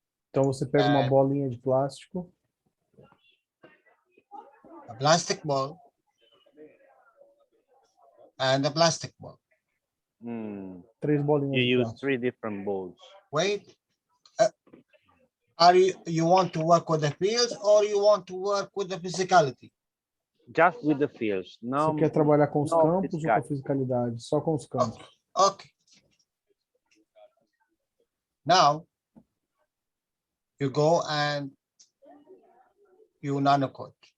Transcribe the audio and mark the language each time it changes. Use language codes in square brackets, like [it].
[pt] Então você pega uma bolinha de plástico. [en] A plastic ball and a plastic ball. [pt] 3 bolinhas. [en] You use 3 different balls. Wait. You want to work with the fields or you want to work with the physicality? Just with the fields. [pt] Você quer trabalhar com os campos ou com a fisicalidade? Só com os campos. [en] Okay. Now you go and you nanocoat.